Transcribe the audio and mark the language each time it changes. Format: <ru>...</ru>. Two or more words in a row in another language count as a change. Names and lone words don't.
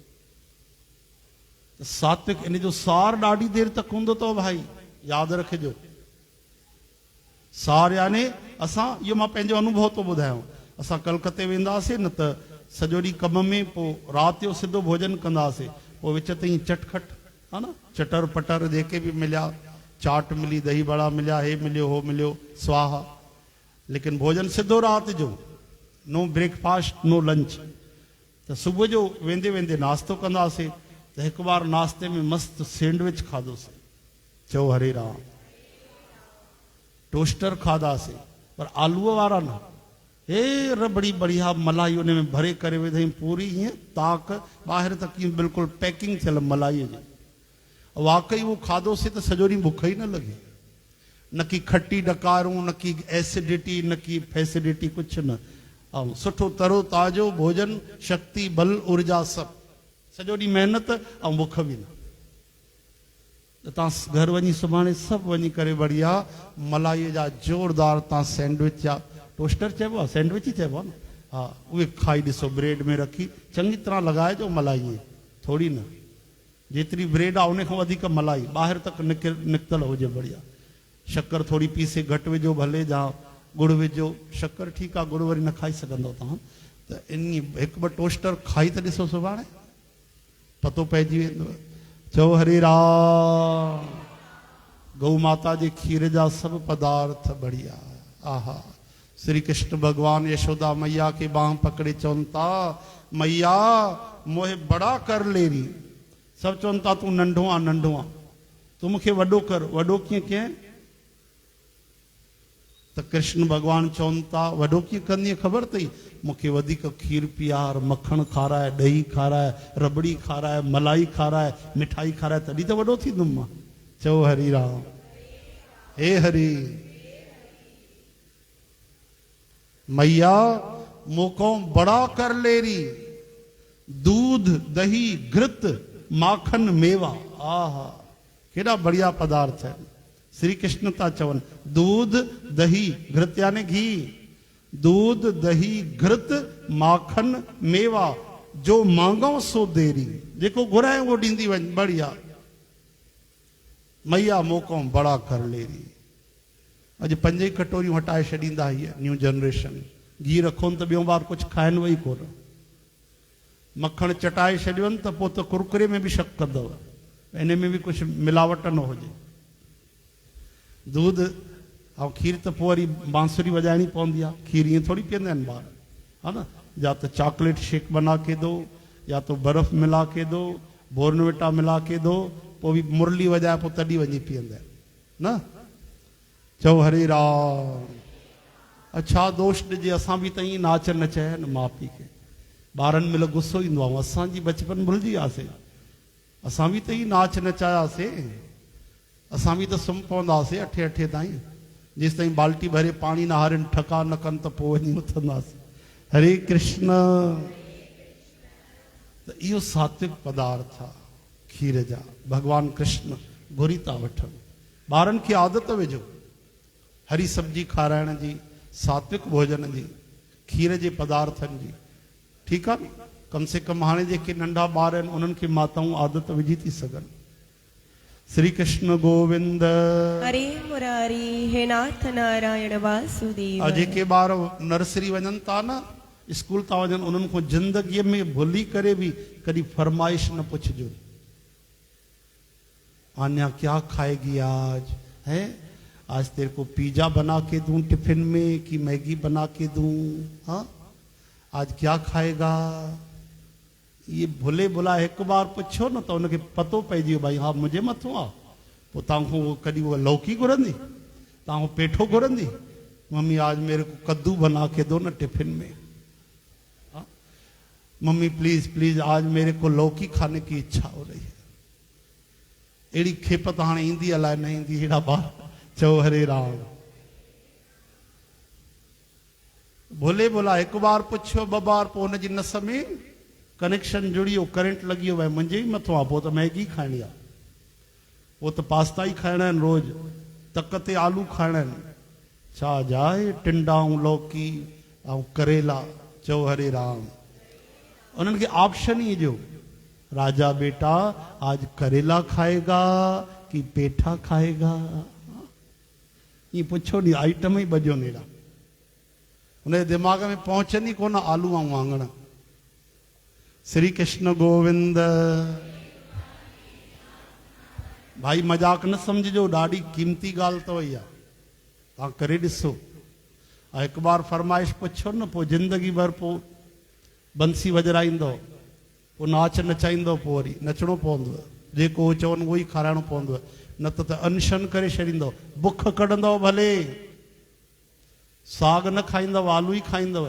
<sd>सात्विक इन जो सार ॾाढी देर तक हूंदो अथव भाई, यादि रखिजो। सार याने असां, इहो मां पंहिंजो अनुभव थो ॿुधायां, असां कलकते वेंदासीं न त सॼो ॾींहुं कम में, पोइ राति जो सिधो भोजन कंदासीं, पोइ विच ते चटखट, हा न, चटर पटर जेके बि मिलिया, चाट मिली, दही बड़ा मिलिया, हे मिलियो हो मिलियो, स्वाहा। लेकिन भोजन सिधो राति जो,</sd> <en>no breakfast no lunch.</en> <sd>त सुबुह जो वेंदे वेंदे नाश्तो कंदासीं, त हिकु बार नाश्ते में मस्तु सैंडविच खाधोसीं, चओ हरे राम। टोस्टर खाधासीं, पर आलूअ वारा न, हे रबड़ी बढ़िया मलाई उन में भरे करे विधई, पूरी हीअं ताक ॿाहिरि तक कीअं बिल्कुलु पैकिंग थियल मलाईअ जी। वाकई उहो खाधोसीं त सॼो ॾींहुं बुख ई न लॻी, न की खटी डकारूं, न की एसिडिटी, न की फैसिडिटी, कुझु न। ऐं सुठो तरो ताज़ो भोजन, शक्ति बल ऊर्जा सभु, सॼो ॾींहुं महिनत ऐं बुख बि न। त तव्हां घर वञी सुभाणे सभु वञी करे बढ़िया मलाईअ जा ज़ोरदार तव्हां सैंडविच या टोस्टर चइबो आहे, सैंडविच ई चइबो आहे न, हा, उहे खाई ॾिसो, ब्रेड में रखी चङी तरह लॻाइजो मलाई, थोरी न, जेतिरी ब्रेड आहे उन खां वधीक मलाई ॿाहिरि तक निकितल हुजे बढ़िया। शक्कर थोरी पीसे घटि विझो भले, जा गुड़ विझो, शक्कर ठीकु आहे, गुड़ वरी न खाई सघंदव तव्हां, त इन हिकु ॿ टोस्टर खाई त ॾिसो, सुभाणे पतो पइजी वेंदव। चओ हरे राम। गौ माता जे खीर जा सभु पदार्थ बढ़िया, आहा। श्री कृष्ण भगवान यशोदा मैया के बांह पकड़े चवनि था,</sd> <hi>मैया मोहे बड़ा कर लेरी।</hi> <sd>सभु चवनि था तूं नंढो आहे, नंढो आहे, तूं मूंखे वॾो कर। वॾो कीअं कयं? त कृष्ण भगवान चवनि था, वॾो कीअं कंदीअ ख़बर अथई? मूंखे वधीक खीर पीआर, मखण खाराए, ॾही खाराए, रबड़ी खाराए, मलाई खाराए, मिठाई खाराए, तॾहिं त वॾो थींदुमि मां। चओ हरि राम, हे हरि।</sd> <hi>मैया मोको बड़ा कर लेरी, दूध दही घृत माखन मेवा,</hi> <sd>आहा, केॾा बढ़िया पदार्थ है। श्री कृष्ण था चवनि,</sd> <hi>दूध दही घृत यानी घी, दूध दही घृत माखन मेवा, जो मांगो सो देरी,</hi> <sd>जेको घुराए उहो ॾींदी वञ, बढ़िया।</sd> <hi>मैया मोको बड़ा कर लेरी।</hi> <sd>अॼु 5 कटोरियूं हटाए छॾींदा हीअ</sd> <en>new generation.</en> <sd>घी रखोनि त ॿियो बार कुझु खाइनि वई कोन, मखण चटाए छॾियोनि त पोइ त कुरकुरे में बि शक कंदव, इन में बि कुझु मिलावट न हुजे। दूध ऐं खीर त पोइ वरी बांसुरी वॼाइणी पवंदी आहे, खीर ईअं थोरी पीअंदा आहिनि ॿार, हा न।</sd> <hi>या तो चॉकलेट शेक बना के दो, या तो बर्फ मिला के दो, बोर्नविटा मिला के दो,</hi> <sd>पोइ बि मुरली वॼाए पोइ तॾहिं वञी पीअंदा आहिनि न। चओ हरे राम। अच्छा दोस्त ॾिजे, असां बि त ईअं नाच नचाया न माउ पीउ खे, ॿारनि महिल गुस्सो ईंदो आहे, असांजी बचपन भुलिजी वियासीं, असां बि त ईअं नाच नचायासीं, असां बि त सुम्ही पवंदासीं 8 ताईं, जेसि ताईं बाल्टी भरे पाणी न हारनि, ठका न कनि, त पोइ वञी उथंदासीं। हरे कृष्ण। त इहो सात्विक पदार्थ आहे खीर जा, भगवान कृष्ण घुरी था वठनि। ॿारनि खे आदत विझो हरी सब्जी खाराइण जी, सात्विक भोजन जी, खीर जे पदार्थनि जी, ठीकु आहे न। कम से कम हाणे जेके नंढा ॿार आहिनि उन्हनि खे माताऊं आदत विझी थी सघनि। श्री कृष्ण गोविंद हरे मुरारी, हे नाथ नारायण वासुदेव। जेके ॿार नर्सरी वञनि था न, स्कूल था वञनि, उन्हनि खां ज़िंदगीअ में भुली करे बि कॾहिं फरमाइश न पुछिजो,</sd> <hi>आन्या क्या खाएगी आज, है आज तेरे को पिज्जा बना के दूं टिफिन में कि मैगी बना के दूं, हाँ आज क्या खाएगा। ये भुले भुला एक बार पुछो न तो उनके पतो</hi> <sd>पइजी भाई,</sd> <hi>हाँ मुझे</hi> <sd>मथो आ, पोइ तव्हांखो कॾहिं उहा लौकी घुरंदी, तव्हांखो पेठो घुरंदी,</sd> <hi>मम्मी आज मेरे को कद्दू बना के दो न टिफिन में, हाँ मम्मी</hi> <en>please please</en> <hi>आज मेरे को लौकी खाने की इच्छा हो रही है।</hi> <sd>अहिड़ी खेपत हाणे ईंदी अलाए न ईंदी, अहिड़ा ॿार। चओ हरे राम। भोले भोला हिकु बार पुछियो, 2 बार, पोइ हुनजी नस में कनेक्शन जुड़ियो, करंट लॻी वियो, भाई मुंहिंजे ई मथो आहे, पोइ त मैगी खाइणी आहे।</sd> <hi>वो तो</hi> <sd>पास्ता ही खाइणा आहिनि रोज़, तक ते आलू खाइणा आहिनि, छा जाए टिंडा ऐं लौकी ऐं करेला। चओ हरे राम। उन्हनि खे ऑप्शन ही ॾियो,</sd> <hi>राजा बेटा आज करेला खाएगा कि पेठा खाएगा। ये पुछो नहीं,</hi> <sd>आइटम ही बजो नेड़ा,</sd> <hi>उनके दिमाग में</hi> <sd>पहुंचनी कोन आलू ऐं वांगण। श्री कृष्ण गोविंद। भाई मजाक न समझो, ॾाढी कीमती ॻाल्हि अथव इहा, तव्हां करे ॾिसो। एक बार फरमाइश पुछो न, पोइ ज़िंदगी भर पोइ बंसी वॼराईंदो, पोइ नाच नचाईंदो, पोइ वरी नचणो पवंदो, जेको चवनि उहो ई खाराइणो पवंदो, न त अनशन करे छॾींदो, बुख कढंदव भले, साग न खाईंदव, आलू ई खाईंदव।</sd>